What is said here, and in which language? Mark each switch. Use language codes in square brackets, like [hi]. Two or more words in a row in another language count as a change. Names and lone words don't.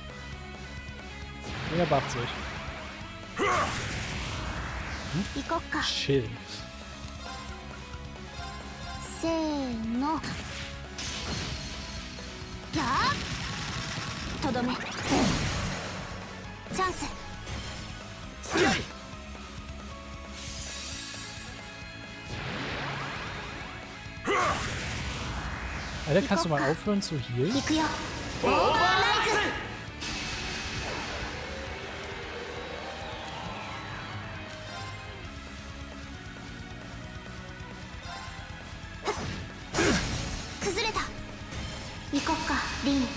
[de] Er bufft sich. Chill. [ja] せーの。やあ。とどめ。チャンス。 [de] Alter, kannst du mal aufhören zu healen? [ja] 行くよ。オーバーライズ。崩れた。行こっか、リン。